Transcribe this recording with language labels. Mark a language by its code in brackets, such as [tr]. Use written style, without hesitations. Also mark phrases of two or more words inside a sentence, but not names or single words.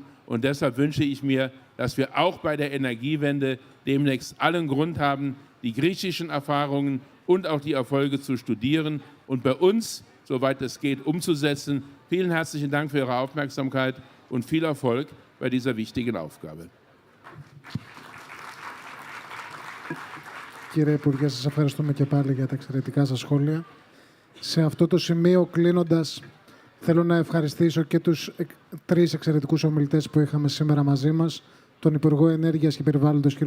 [de] Und deshalb wünsche ich mir, dass wir auch bei der Energiewende demnächst allen Grund haben, die griechischen Erfahrungen und auch die Erfolge zu studieren und bei uns, soweit es geht, umzusetzen. Vielen herzlichen Dank für Ihre Aufmerksamkeit und viel Erfolg bei dieser wichtigen Aufgabe. [el] Κύριε Υπουργέ, σας ευχαριστούμε και πάλι για τα εξαιρετικά σας σχόλια. Σε αυτό το σημείο, κλείνοντας Θέλω να ευχαριστήσω και τους τρεις εξαιρετικούς ομιλητές που είχαμε σήμερα μαζί μας, τον Υπουργό Ενέργειας και Περιβάλλοντος κ.